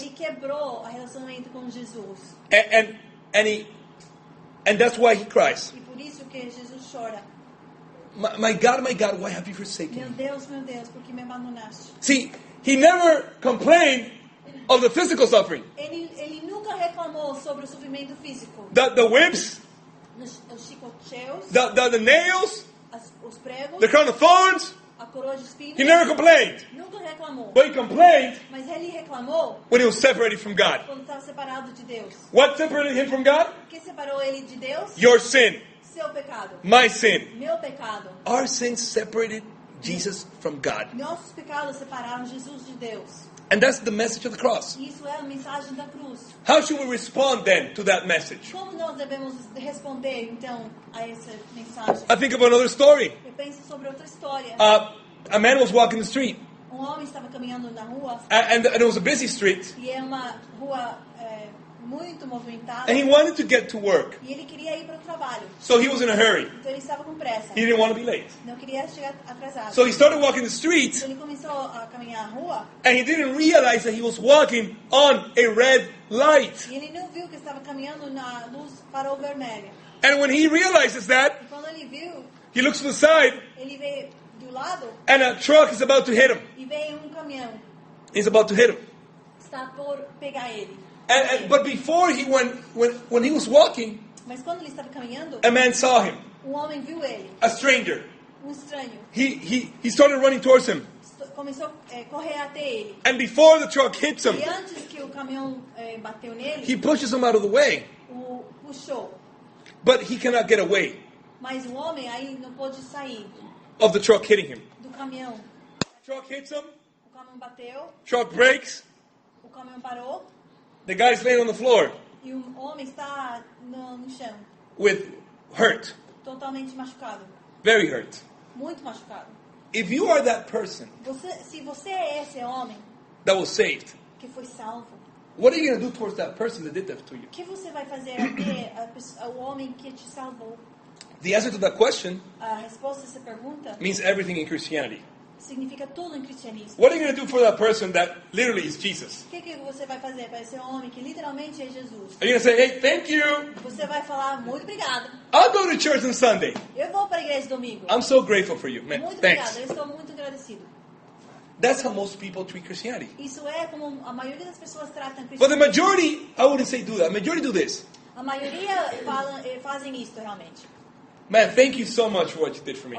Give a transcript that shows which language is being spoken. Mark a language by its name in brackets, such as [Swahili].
[Portuguese] Ele quebrou o relacionamento com Jesus. [English] And that's why he cries. [Portuguese] E por isso que Jesus chora. [English] My God, why have you forsaken [Portuguese] Meu [English] me? [Portuguese] Deus, por que me abandonaste? [English] See, he never complained of the physical suffering. [Portuguese] Ele nunca reclamou sobre o sofrimento físico. [English] The whips, [Portuguese] Os chicoteos, [English] the nails, [Portuguese] os pregos, [English] the crown of thorns. [Portuguese] a coroa de espinhos. [English] He never complained. [Portuguese] Nunca reclamou. [English] But he complained [Portuguese] Mas ele reclamou [English] when he was separated from God. [Portuguese] quando estava separado de Deus. [English] What separated him from God? [Portuguese] O que separou ele de Deus? [English] Your sin, [Portuguese] Seu pecado. [English] my sin. [Portuguese] Meu pecado. [English] Our sins separated Jesus from God. [Portuguese] Nossos pecados separaram Jesus de Deus. [English] And that's the message of the cross. [Portuguese] Isso é a mensagem da cruz. [English] How should we respond then to that message? [Portuguese] Como nós devemos responder, então, a essa mensagem? [English] I think of another story. [Portuguese] Eu penso sobre outra história. [English] A man was walking the street, [Portuguese] Homem estava caminhando na rua, [English] and it was a busy street, [Portuguese] e é uma rua muito movimentada, [English] and he wanted to get to work. [Portuguese] e ele queria ir para o trabalho. [English] So he was in a hurry. [Portuguese] Então ele estava com pressa. [English] He didn't want to be late. [Portuguese] Não queria chegar atrasado. [English] So he started walking the street, [Portuguese] Então ele começou a caminhar a rua, [English] and he didn't realize that he was walking on a red light. [Portuguese] e ele não viu que estava caminhando na luz farol vermelha. [English] And when he realizes that, [Portuguese] E quando ele viu, [English] he looks to the side, [Portuguese] ele veio do lado [English] and a truck is about to hit him. [Portuguese] e veio caminhão. [English] He's about to hit him. [Portuguese] Está por pegar ele. [English] But before he when he was walking, [Portuguese] Mas quando ele estava caminhando, [English] a man saw him, [Portuguese] homem viu ele, [English] a stranger. [Portuguese] estranho. [English] He started running towards him. [Portuguese] Começou a correr até ele. [English] And before the truck hits him, [Portuguese] E antes que o caminhão bateu nele, [English] he pushes him out of the way. [Portuguese] o puxou. [English] But he cannot get away [Portuguese] Mas o homem aí não pôde sair [English] of the truck hitting him. [Portuguese] do caminhão. [English] Truck hits him, [Portuguese] O caminhão bateu, [English] truck brakes, [Portuguese] o caminhão parou [English] the guy's laying on the floor [Portuguese] e o homem está no chão, [English] with hurt, [Portuguese] totalmente machucado, [English] very hurt. [Portuguese] muito machucado. [English] If you are that person [Portuguese] Se você é esse homem [English] that was saved, [Portuguese] que foi salvo, [English] what are you going to do towards that person that did that to you? [Portuguese] o que você vai fazer até o homem que te salvou? [English] The answer to that question [Portuguese] A resposta a essa pergunta [English] means everything in Christianity. [Portuguese] significa tudo em cristianismo. [English] What are you going to do for that person that literally is Jesus? [Portuguese] O que você vai fazer para esse homem que literalmente é Jesus? [English] Are you going to say, hey, thank you. [Portuguese] Você vai falar, muito obrigado. [English] I'll go to church on Sunday. [Portuguese] Eu vou para a igreja domingo. [English] I'm so grateful for you. Man, [Portuguese] Muito [English] thanks. [Portuguese] obrigado, eu estou muito agradecido. [English] That's how most people treat Christianity. [Portuguese] Isso é como a maioria das pessoas tratam [English] But the [Portuguese] cristianismo. [English] majority, I wouldn't say do that. Majority do this. [Portuguese] A maioria fazem isso realmente. [English] Man, thank you so much for what you did for me.